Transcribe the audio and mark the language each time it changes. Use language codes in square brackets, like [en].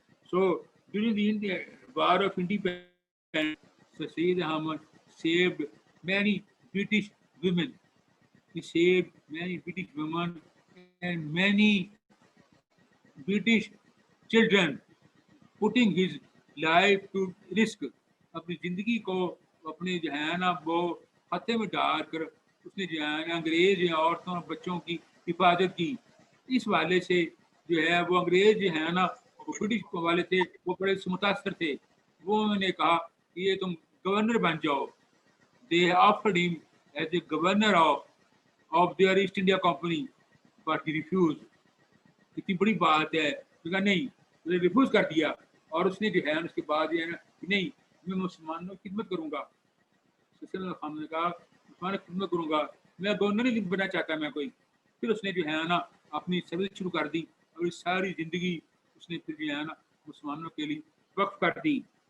[en] So during the War of Independence, Sir Syed Ahmad saved many British women. He saved many British women and many British children, putting his life to risk. [ur] اپنی زندگی کو اپنے جو ہے نا وہ خطے میں ڈال کر اس نے جو ہے نا انگریز عورتوں اور بچوں کی حفاظت کی. اس والے سے جو ہے وہ انگریز جو ہے نا وہ برٹش والے تھے, وہ بڑے متاثر تھے. وہ انہوں نے کہا کہ یہ تم گورنر بن جاؤ. [en] They offered him as the governor of their East India Company, but he refused. [ur] اتنی بڑی بات ہے, کہا نہیں, ریفیوز کر دیا. اور اس نے جو ہے اس کے بعد جو ہے نا نہیں, میں مسلمانوں کی خدمت کروں گا. خان نے کہا مسلمانوں کی خدمت کروں گا, میں گورنر نہیں بننا چاہتا میں کوئی. پھر اس نے جو ہے نا اپنی سروس شروع کر دی اور ساری زندگی اس نے پھر جو ہے نا مسلمانوں کے لیے وقف کر دی.